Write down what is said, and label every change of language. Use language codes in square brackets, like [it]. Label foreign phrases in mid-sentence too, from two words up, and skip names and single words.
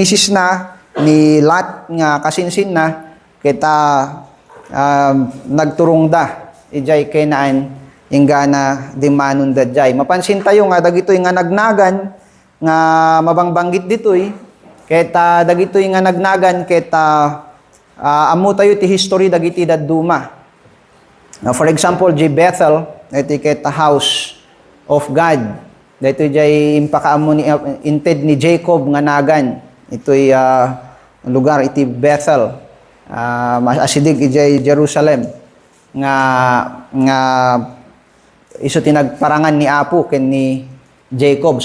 [ilo] na, ni Lot nga kasinsin na, kita nagturong da ijay Kenaan ingana di manon dadjay. Mapansin tayo nga dagitoy nga nagnagan nga mabangbanggit ditoy ket dagitoy nga nagnagan ket ammo tayo ti history dagiti dadduma. [en] Now, for example, [ilo] di Bethel, iti ket [en] house of God. [ilo] Dito jay impakaammo ni inted ni Jacob nga nagan. Ito'y lugar iti Bethel. Asidig ijay Jerusalem nga iso tinagparangan ni Apo ken ni Jacob.